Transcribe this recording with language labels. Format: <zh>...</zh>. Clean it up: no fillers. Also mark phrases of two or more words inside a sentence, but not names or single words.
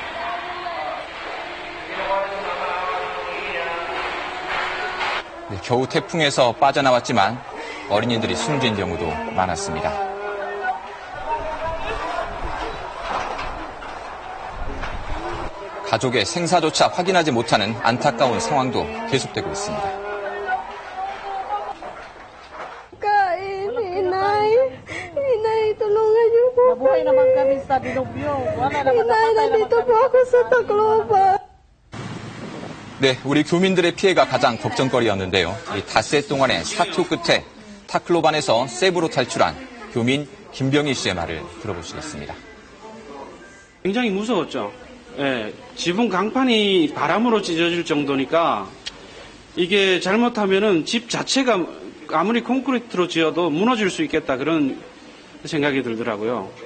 <ko>네, 겨우 태풍에서 빠져나왔지만 어린이들이 숨진 경우도 많았습니다. 가족의 생사조차 확인하지 못하는 안타까운 상황도 계속되고 있습니다.</ko> <tl>Nabuhay naman kami sa Dilobyo. Wala naman nandito po ako sa Tacloban.</tl> <ko>네, 우리 교민들의 피해가 가장 걱정거리였는데요. 이 닷새 동안의 사투 끝에 타클로반에서 세부로 탈출한 교민 김병희 씨의 말을 들어보시겠습니다. 굉장히 무서웠죠. 예, 지붕 강판이 바람으로 찢어질 정도니까 이게 잘못하면은 집 자체가 아무리 콘크리트로 지어도 무너질 수 있겠다 그런 생각이 들더라고요.</ko>